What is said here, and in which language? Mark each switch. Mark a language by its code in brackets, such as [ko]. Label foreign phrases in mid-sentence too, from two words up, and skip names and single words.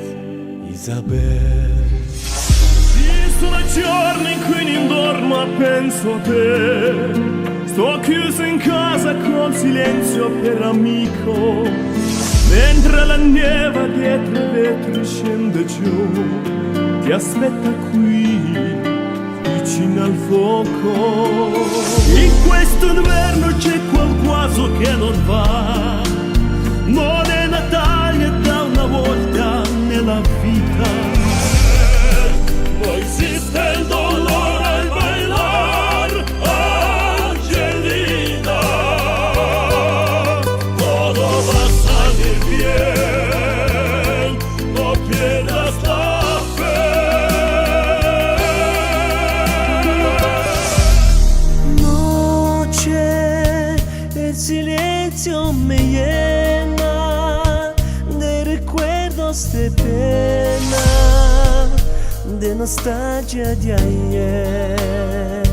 [it] Isabel. Sì, sono giorni in cui non dormo e penso a te. Sto chiuso in casa col silenzio per amico, mentre la neve dietro i vetri scende giù. Ti aspetta qui vicino al fuoco. In questo inverno c'è qualcosa che non va. Non è Natale da una volta nella vita. Non esiste il dolore al bailar, Angelina. [es] Todo va a salir bien, no pierdas la fe. El silencio me llena de recuerdos de pena, de nostalgia de ayer.